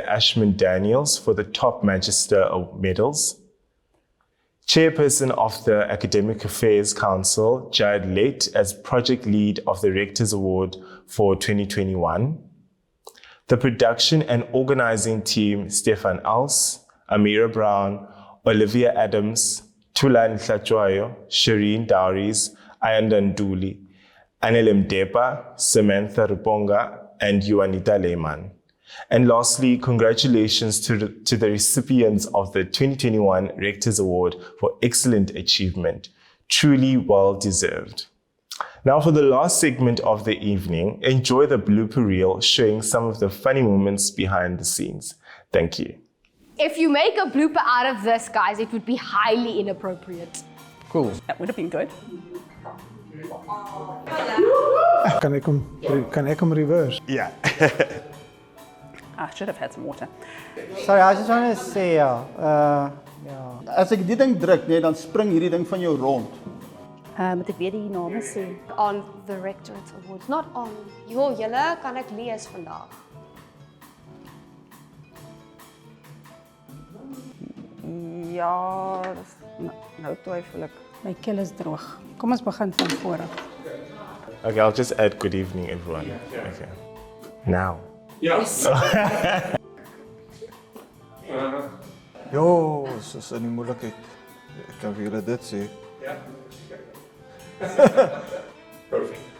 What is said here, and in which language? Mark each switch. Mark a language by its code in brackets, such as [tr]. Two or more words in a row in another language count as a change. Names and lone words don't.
[en] Ashman Daniels, for the top Magister medals, Chairperson of the Academic Affairs Council, Jad Late, as Project Lead of the Rector's Award for 2021, the production and organizing team, Stefan Als, Amira Brown, Olivia Adams, Tulan Tlachwayo, Shireen Dowries, Ayanda Nduli, Anelem Depa, Samantha Ruponga, and Juanita Lehmann. And lastly, congratulations to the recipients of the 2021 Rector's Award for Excellent Achievement. Truly well deserved. Now for the last segment of the evening, enjoy the blooper reel showing some of the funny moments behind the scenes. Thank you. If you make a blooper out of this, guys, it would be highly inappropriate. Cool. That would have been good. [af] Kan ek hom reverse? [en] Yeah. I should have had some water. Sorry, I just want to say, [af] As ek die ding druk, nee, dan spring hierdie ding van jou rond. Moet ek weer die name sê? [en] On the Rectorate Awards, not on. [af] Jo, julle kan ek lees vandag. Ja, nou twyfel ek. My keel is droog. Kom ons begin van voor af. [en] Okay, I'll just add good evening, everyone. Okay. Now. Yes. [af] Jo, soos in die moeilikheid. Ek kan vir julle dit sê. Ja. Perfect.